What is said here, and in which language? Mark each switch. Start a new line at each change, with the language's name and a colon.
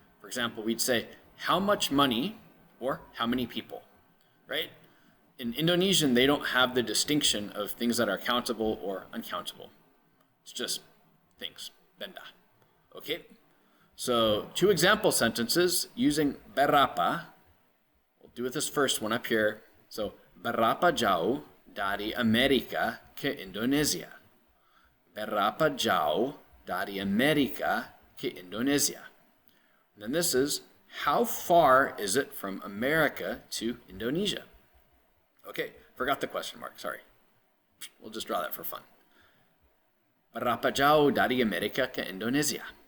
English: For example, we'd say how much money or how many people, right? In Indonesian, they don't have the distinction of things that are countable or uncountable. It's just things, benda. Okay? So 2 example sentences using berapa. We'll do with this first one up here.
Indonesian: So, berapa jauh dari Amerika ke Indonesia? Berapa jauh dari Amerika ke Indonesia?
English: And then this is, how far is it from America to Indonesia? Okay, forgot the question mark, sorry. We'll just draw that for fun.
Indonesian: Berapa jauh dari Amerika ke Indonesia?